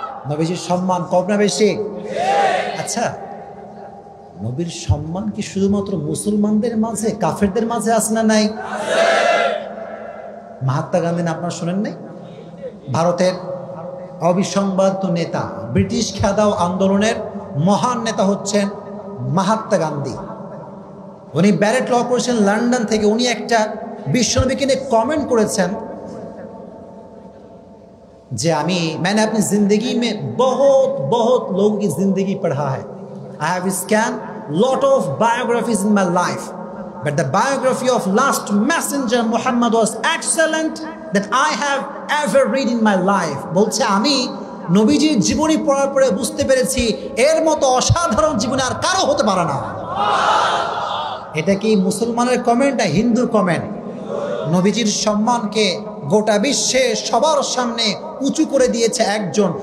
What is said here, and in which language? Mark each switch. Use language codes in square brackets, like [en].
[bn] নবীজির সম্মান কম না বেশি? আচ্ছা, নবীর সম্মান কি শুধুমাত্র মুসলমানদের মাঝে, কাফেরদের মাঝে আছে না নাই? মহাত্মা গান্ধী না আপনারা শোনেন নাই? ভারতের অবিসংবাদিত নেতা, ব্রিটিশ খেদাও আন্দোলনের মহান নেতা হচ্ছেন মহাত্মা গান্ধী। উনি ব্যারেট ল করেছেন লন্ডন থেকে। উনি একটা বিশ্বনবীকে নিয়ে কমেন্ট করেছেন যে [hi] मैंने अपनी जिंदगी में बहुत लोगों की जिंदगी पढ़ा है। [en] I have scanned lot of biographies in my life, but the biography of last messenger Muhammad was excellent that I have ever read in my life. [bn] বলছে আমি নবীজির জীবনী পড়ার পরে বুঝতে পেরেছি এর মতো অসাধারণ জীবনে আর কারো হতে পারে না। এটা কি মুসলমানের কমেন্ট না হিন্দুর কমেন্ট? নবীজির সম্মানকে গোটা বিশ্বে সবার সামনে উঁচু করে দিয়েছে একজন।